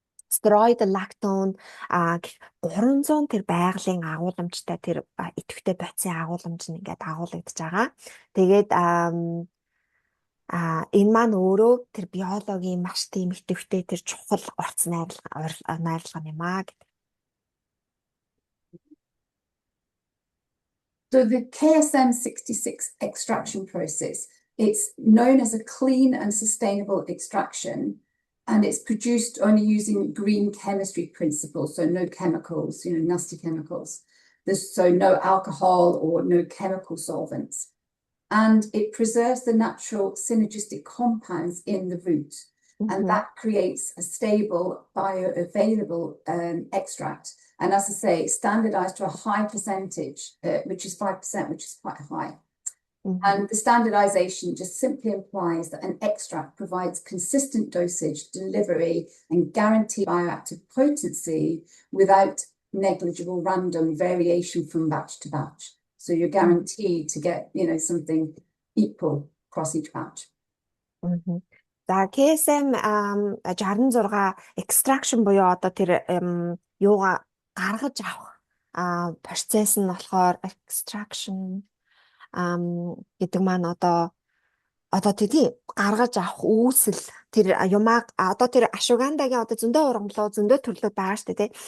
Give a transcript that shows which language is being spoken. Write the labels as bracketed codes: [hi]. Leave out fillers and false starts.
[mn] Steroid lactone 300 тэр байгалийн агуулмжтай тэр идэвхтэй бодисын агуулмж нь ингээд агуулгадж байгаа. Тэгээд энэ маань өөрөө тэр биологийн маш тийм идэвхтэй тэр чухал орц найрлага юм аа гэдэг. [en] So the KSM-66 extraction process, it's known as a clean and sustainable extraction, and it's produced only using green chemistry principles, so no chemicals, nasty chemicals. There's so no alcohol or no chemical solvents. And it preserves the natural synergistic compounds in the root, and that creates a stable, bioavailable extract. And as I say, standardized to a high percentage, which is 5%, which is quite high. And the standardization just simply implies that an extract provides consistent dosage, delivery, and guaranteed bioactive potency without negligible random variation from batch to batch. So you're guaranteed to get, something equal across each batch. [mn] За KSM 66 extraction буюу одоо тэр юугаа гаргаж авах процесс нь болохоор extraction гэдэг маань одоо тийм гаргаж авах үүсэл тэр юмаа одоо тэр ашугандагийн одоо зөндөө ургамлуу зөндөө төрлөө байгаа шүү дээ.